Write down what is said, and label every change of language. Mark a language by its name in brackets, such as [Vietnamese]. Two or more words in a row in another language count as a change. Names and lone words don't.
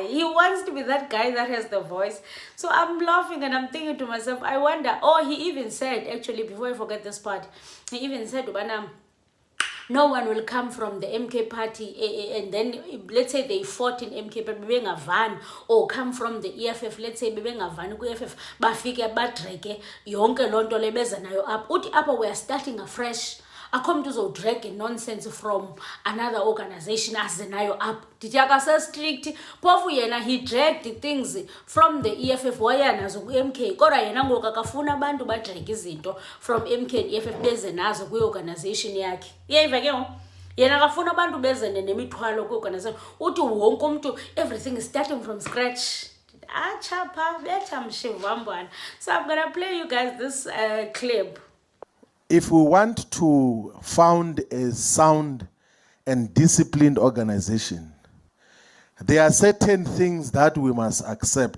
[English] He wants to be that guy that has the voice. So I'm laughing and I'm thinking to myself, I wonder. He even said, actually, before I forget this part, he even said, no one will come from the MK party and then let's say they fought in MK but maybe a van, or come from the EFF, let's say maybe a van [Xhosa] ku-EFF bafike badreke yonke lonto lebeza nayo up uthi apha [English] we are starting afresh. [Xhosa] akho mntu uzodrag [English] nonsense from another organization [Xhosa] azenayo up. Ndithi akase-strict, phofu yena [English] he dragged things from the EFF [Xhosa] wayanazo ku-MK, kodwa yena ngoku akafuna abantu badrag izinto [English] from MK and EFF [Xhosa] beze nazo kwi-organization yakhe. Iyayiva ke ngoku? Yena akafuna abantu bezene nemithwalo kwi-organization. Uthi wonke umntu, [English] everything is starting from scratch. Chapa, better Shivambu. So I'm gonna play you guys this clip. If we want to found a sound and disciplined organization, there are certain things that we must accept.